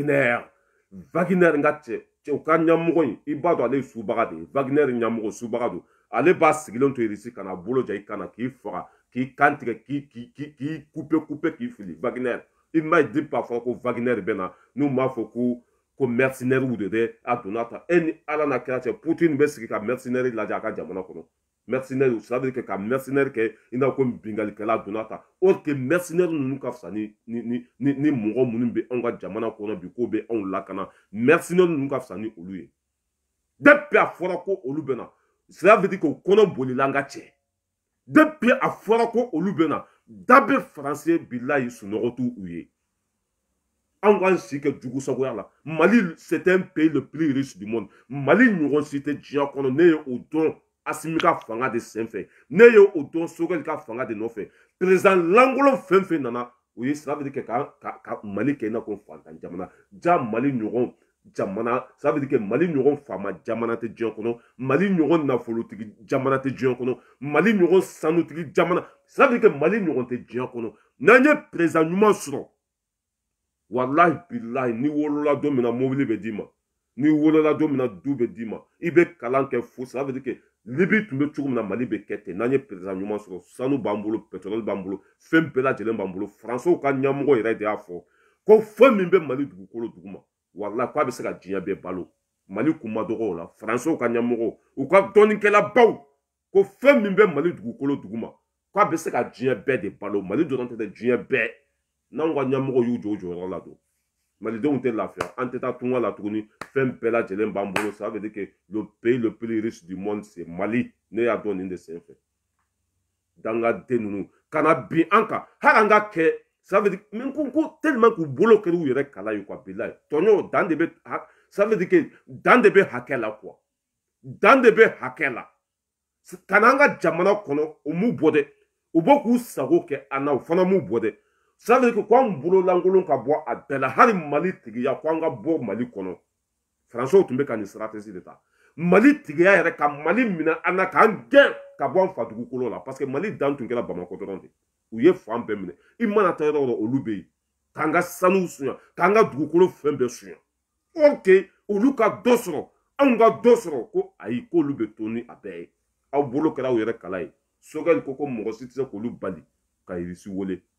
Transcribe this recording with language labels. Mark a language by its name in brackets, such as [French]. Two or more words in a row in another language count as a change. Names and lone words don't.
[Bambara] Wagner n ka cɛ u ka ɲɛmɔgɔ in i b'a dɔn ale ye subaga de ye Wagner ɲɛmɔgɔ subaga don ale b'a sigilen to Irisi kana bolo ja i kana k'i faga k'i kan tigɛ k'i couper k'i fili Wagner i m'a ye depuis a fɔra ko Wagner bɛ na n'u m'a fɔ ko mercenaires de dɛ a donna ta e ni ala n'a kira cɛ Poutine bɛ sigi ka mercenaires lajɛ a ka jamana kɔnɔ mercenaires [French] ça veut dire que [Bambara] ka mercenaires kɛ i n'a ko bingalikɛla donna ta [French] or que [Bambara] mercenaires ninnu ka fisa ni mɔgɔ minnu bɛ anw ka jamana kɔnɔ bi k'o bɛ anw lakana mercenaires ninnu ka fisa ni olu ye depuis a fɔra ko olu bɛ na [French] ça veut dire que [Bambara] o kɔnɔ bolila an ka cɛ depuis a fɔra ko olu bɛ na da bɛ français bilayi sunɔgɔ t'u ye an k'an si kɛ jugusagoya la Mali [French] c'est un pays le plus riche du monde [Bambara] Mali ɲɔgɔn si tɛ diɲɛ kɔnɔ ne ye o dɔn Assimi ka fanga de senfɛ ne ye o dɔn Sogɛli ka fanga de nɔfɛ président lankolon fɛn fɛn nana o ye [French] ça veut dire que [Bambara] ka Mali kɛ i n'a ko fantan jamana ja Mali ɲɔgɔn jamana [French] ça veut dire que [Bambara] Mali ɲɔgɔn faama jamana tɛ diɲɛ kɔnɔ Mali ɲɔgɔn nafolotigi jamana tɛ diɲɛ kɔnɔ Mali ɲɔgɔn sanutigi jamana [French] ça veut dire que [Bambara] Mali ɲɔgɔn tɛ diɲɛ kɔnɔ n'an ye président ɲuman sɔrɔ [Arabic] wallahi billahi [Bambara] ni wolola don min na mobili bɛ d'i ma ni wolola don min na du bɛ d'i ma i bɛ kalan kɛ fo [French] ça veut dire que [Bambara] Libi tun bɛ cogo min na Mali bɛ kɛ ten n'an ye président ɲuman sɔrɔ sanu b'an bolo pétrole b'an bolo fɛn bɛɛ lajɛlen b'an bolo Français ka ɲɛmɔgɔ yɛrɛ de y'a fɔ ko fɛn min bɛ Mali dugukolo duguma wallahi k'a bɛ se ka diɲɛ bɛɛ balo Mali kun ma dɔgɔ o la Français ka ɲɛmɔgɔ u ka dɔnnikɛlabaw ko fɛn min bɛ Mali dugukolo duguma k'a bɛ se ka diɲɛ bɛɛ de balo Mali dɔrɔn tɛ dɛ diɲɛ bɛɛ n'anw ka ɲɛmɔgɔ y'u jɔ o jɔyɔrɔ la don malidenw tɛ lafiya an tɛ taa tunga la tuguni fɛn bɛɛ lajɛlen b'an bolo [French] ça veut dire que le pays le plus riche du monde c'est Mali [Bambara] ne y'a dɔn nin de senfɛ dangaden ninnu kana bin an kan hali an ka kɛ [French] ça veut dire [Bambara] min ko tellement k'u bolo kɛra u yɛrɛ kala ye quoi bilayi tɔɲɔ dan de bɛ [French] ça veut dire que [Bambara] dan de bɛ hakɛ la quoi dan de bɛ hakɛ la kana an ka jamana kɔnɔ u m'u bɔ dɛ u bɔ k'u sago kɛ an na u fana m'u bɔ dɛ [French] ça veut dire que [Bambara] k'an bolo lankolon ka bɔ a bɛɛ la hali Mali tigiya k'an ka bɔ Mali kɔnɔ Français tun bɛ ka nin stratégie de ta Mali tigiya yɛrɛ ka Mali minɛ an na k'an gɛn ka bɔ an fa dugukolo la parce que Mali dan tun kɛra Bamako dɔrɔn de u ye fan bɛɛ minɛ i mana taa yɔrɔ o yɔrɔ olu bɛ yen k'an ka sanuw suɲɛ k'an ka dugukolo fɛn bɛɛ suɲɛ ok olu ka dɔ sɔrɔ anw ka dɔ sɔrɔ ko ayi k'olu bɛ to ni a bɛɛ ye aw bolo kɛra aw yɛrɛ kala ye Sogɛli ko mɔgɔ si tɛ se k'olu bali ka Irisi wele